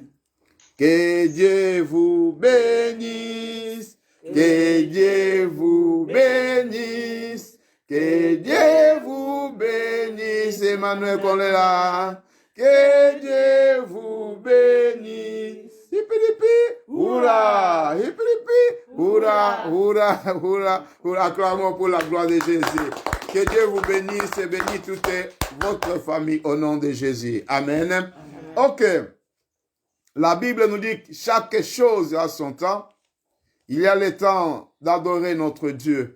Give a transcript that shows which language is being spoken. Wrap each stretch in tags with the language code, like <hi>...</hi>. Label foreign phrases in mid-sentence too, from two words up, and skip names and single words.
<fr>Que Dieu vous bénisse. Que Dieu vous bénisse. Que Dieu vous bénisse. Emmanuel qu'on est là. Que Dieu vous bénisse. Hippilipi, hurrah, hippilipi, hurrah, hurrah, hurrah, hurrah, acclamons pour la gloire de Jésus. Que Dieu vous bénisse et bénisse toute votre famille au nom de Jésus. Amen. Amen. Ok. La Bible nous dit que chaque chose a son temps. Il y a le temps d'adorer notre Dieu.</fr>